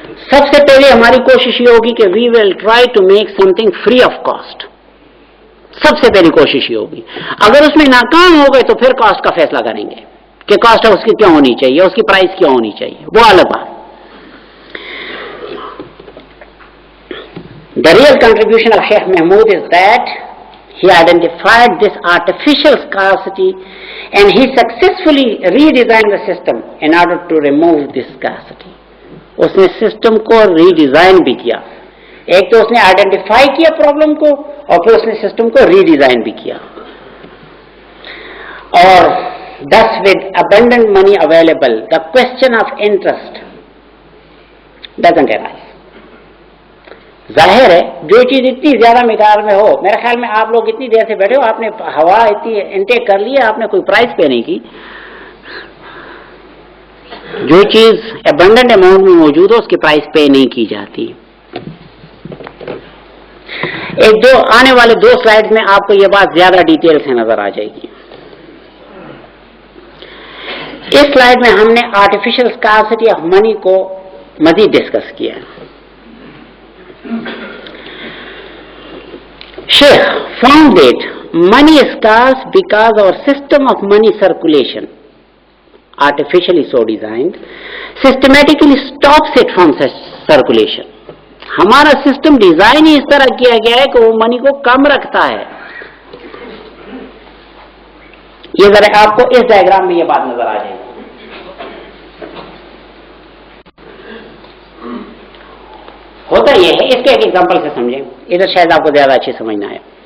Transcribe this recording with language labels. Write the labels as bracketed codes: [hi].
[ur] سب سے پہلے ہماری کوشش یہ ہوگی کہ [en] We will try to make something free of cost. [ur] سب سے پہلی کوشش یہ ہوگی. اگر اس میں ناکام ہو گئے تو پھر کاسٹ کا فیصلہ کریں گے کہ کاسٹ اس کی کیوں ہونی چاہیے, اس کی پرائز کیوں ہونی چاہیے, وہ الگ بات. [en] The real contribution of Sheikh Mahmood is that he identified this artificial scarcity and he successfully redesigned the system in order to remove this scarcity. [ur] اس نے سسٹم کو ری ڈیزائن بھی کیا. ایک تو اس نے آئیڈینٹیفائی کیا پرابلم کو اور پھر اس نے سسٹم کو ری ڈیزائن بھی کیا. اور [en] thus with abundant money available, the question of interest doesn't arise. [ur] ظاہر ہے جو چیز اتنی زیادہ مقدار میں ہو, میرے خیال میں آپ لوگ اتنی دیر سے بیٹھے ہو, آپ نے ہوا اتنی انٹیک کر لی ہے, آپ نے کوئی پرائز پے نہیں کی. جو چیز ابنڈنٹ اماؤنٹ میں موجود ہو اس کی پرائز پے نہیں کی جاتی. آنے والے 2 سلائیڈ میں آپ کو یہ بات زیادہ ڈیٹیل سے نظر آ جائے گی. اس سلائیڈ میں ہم نے آرٹیفیشل اسکارسٹی آف منی کو مزید ڈسکس کیا ہے. [en] Sheikh found that money is scarce because our system of money circulation, artificially so designed, systematically stops it from circulation. [ur] ہمارا سسٹم ڈیزائن ہی اس طرح کیا گیا ہے کہ وہ منی کو کم رکھتا ہے. یہ ذرا آپ کو اس ڈائیگرام میں یہ بات نظر آ جائے گی. ہوتا یہ ہے. اس کے ایک ایگزامپل سے سمجھیں, ادھر شاید آپ کو زیادہ اچھی سمجھنا ہے.